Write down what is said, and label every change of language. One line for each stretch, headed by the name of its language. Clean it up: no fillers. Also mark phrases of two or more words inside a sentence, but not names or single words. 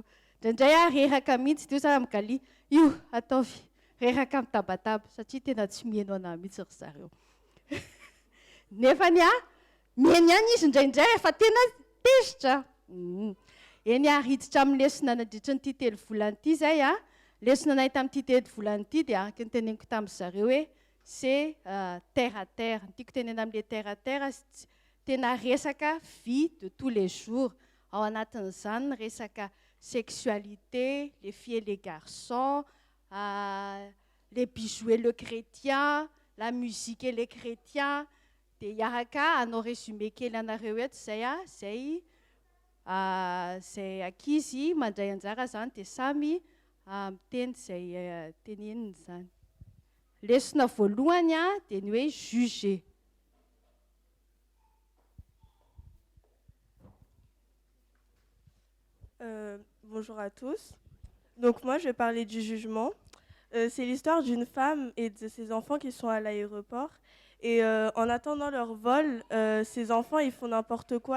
Malagasy: Indraindray reraka mihitsy teo sa amin'ny Galia. Io ataovy reraka mitabataba satria tena tsy mihaino anahy mihitsy ry zareo. Nefa mihaino ihany izy indraindray efa tena tezitra. Eny riditra amin'ny lesona nandritra nyity telo volana ity zay lesona nay tamin'ity telo volana ity dia araka ny teneniko tamin'ny zareo hoe
French: c'est terre à terre.
Malagasy: Ny tiako tenena amin'ilay
French: terre à terre
Malagasy: tena resaka
French: vie de tous les jours.
Malagasy: Ao anatin'izany resaka
French: sexualité, les filles et les garçons, les bijoux et le chrétien, la musique et les chrétiens.
Malagasy: Dia iaraka anao résumé kely anareo eto zay zay ankizy mandray anjara zany dia samy miteny zay teneniny zany. Lesona voalohany dia ny hoe juger.
French: Bonjour à tous. Donc moi je vais parler du jugement. C'est l'histoire d'une femme et de ses enfants qui sont à l'aéroport. Et en attendant leur vol, ces enfants, ils font n'importe quoi.